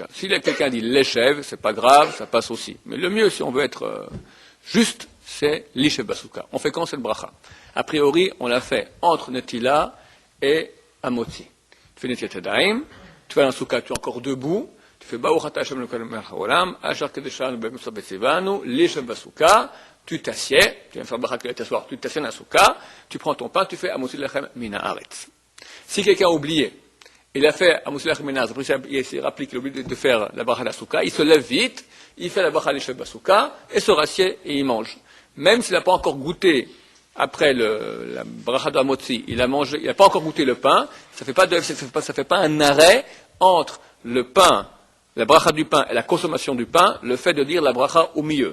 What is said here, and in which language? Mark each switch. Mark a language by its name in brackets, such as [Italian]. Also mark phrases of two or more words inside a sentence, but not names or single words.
[French] Si quelqu'un dit l'Eshev, c'est pas grave, ça passe aussi. Mais le mieux, si on veut être juste, c'est [Hebrew] לישב בסוכה. [French] On fait quand cette bracha? A priori, on l'a fait entre Netila et Amotzi. Tu fais [Hebrew] נטילת ידיים, [French] tu vas dans la souka, tu es encore debout, tu fais [Hebrew] ברוך אתה השם אלוקינו מלך העולם אשר קדשנו במצוותיו וצונו לישב בסוכה, [French] tu t'assieds, tu viens faire bracha que t'asseoir, tu t'assieds dans la souka, tu prends ton pain, tu fais [Hebrew] המוציא לחם מן הארץ. [French] Si quelqu'un a oublié, il a fait [Hebrew] המוציא לחם מן הארץ, [French] après il s'est rappelé qu'il a oublié de faire la bracha de la souka, il se lève vite, il fait la bracha [Hebrew] לישב בסוכה, [French] et se rassied et il mange. Même s'il n'a pas encore goûté après la bracha de Hamotzi, il n'a pas encore goûté le pain, ça fait pas un arrêt entre le pain, la bracha du pain et la consommation du pain, le fait de dire la bracha au milieu.